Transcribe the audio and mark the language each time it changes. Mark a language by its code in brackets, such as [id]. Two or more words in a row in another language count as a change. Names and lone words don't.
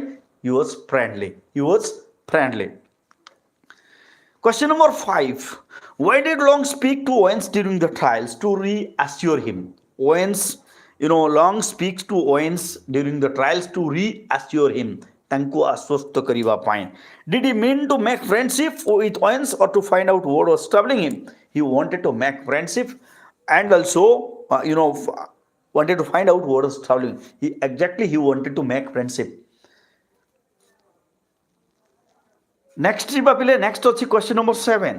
[en] He was friendly. Question number 5. Why did Long speak to Owens during the trials to reassure him? Owens Long speaks to Owens during the trials to reassure him. [or] ତାଙ୍କୁ ଆଶ୍ୱସ୍ତ କରିବା ପାଇଁ. [en] Did he mean to make friendship with Owens or to find out what was troubling him? He wanted to make friendship and also, wanted to find out what was troubling him. He wanted to make friendship. Next ଅଛି question number 7.